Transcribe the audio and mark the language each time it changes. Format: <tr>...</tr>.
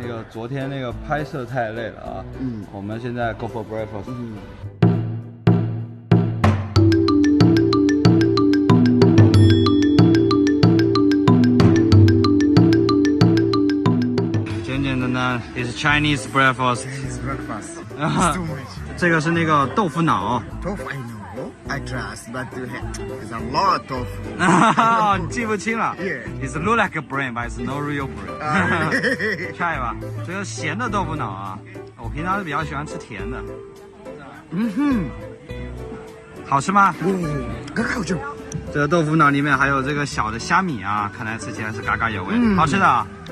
<zh>昨天那个拍摄太累了啊。我们现在</zh> <en>go for breakfast。</en> <zh>简简单单 ，</zh> <en>is Chinese breakfast。 It's breakfast. It's too much.</en> <zh>这个是那个豆腐脑。</zh> <en>Tofu, I know. I trust, but it's a lot of tofu.</en> <zh>你记不清了。</zh> <en>Yeah. It's look like a brain, but it's no real brain.</en> <zh>下一把，这个咸的豆腐脑啊，我平常是比较喜欢吃甜的。好吃吗？很好吃。这个豆腐脑里面还有这个小的虾米啊，看来吃起来是嘎嘎有味，好吃的。</zh>